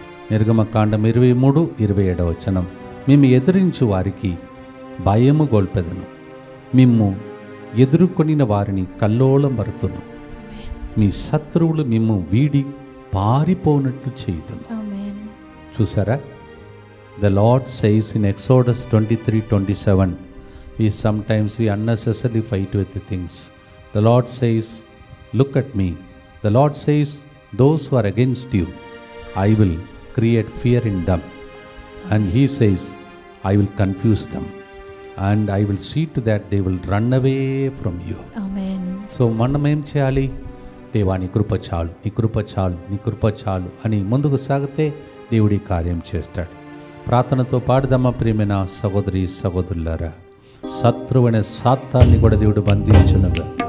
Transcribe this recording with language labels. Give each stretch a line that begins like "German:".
Telugu: నిర్గమకాండం 23:27 మేము ఎదిరించు వారికి భయము గొల్పెదను, మిమ్ము ఎదుర్కొనిన వారిని కల్లోలం మరుతును, మీ శత్రువులు మిమ్ము వీడి పారిపోనట్లు చేయుదును. చూసారా?
English: The Lord says in Exodus 23:27, we unnecessarily fight with the things. The Lord says, look at me. The Lord says, those who are against you, I will create fear in them. And He says, I will confuse them. And I will see to that they will run away from you. Amen.
Telugu: So మనం ఏం చేయాలి? దేవా నీ కృప చాలు, నీ కృప చాలు, నీ కృప చాలు అని ముందుకు సాగితే దేవుడి కార్యం చేస్తాడు. ప్రార్థనతో పాడుదమ్మ ప్రియమైన సహోదరి సహోదరులారా, శత్రువైన సాతాన్ని కూడా దేవుడు బంధించునుగా.